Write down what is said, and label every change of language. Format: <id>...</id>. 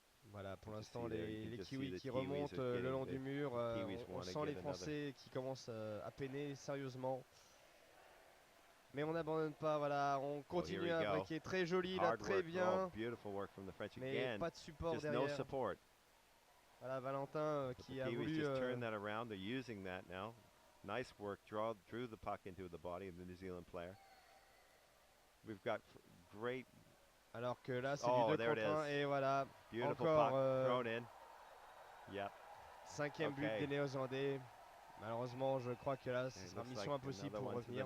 <fr>Voilà, pour l'instant, les Kiwis qui remontent le long du mur. On sent les Français qui commencent à peiner sérieusement. Mais on n'abandonne pas, voilà, on continue à attaquer. Très joli, là, très bien. Mais pas de support derrière. Voilà, Valentin qui a voulu...</fr> <en>turn that around. They're using that now. Nice work. Drew the puck into the body of the New Zealand player. We've got great...</en> <fr>Alors que là, c'est du 2 contre 1 et voilà.</fr> <en>Beautiful</en> <fr>encore</fr> <en>puck thrown in. Yep.</en> <fr>5e but des Néo-Zélandais. Malheureusement, je crois que là, ce sera mission impossible pour revenir.</fr>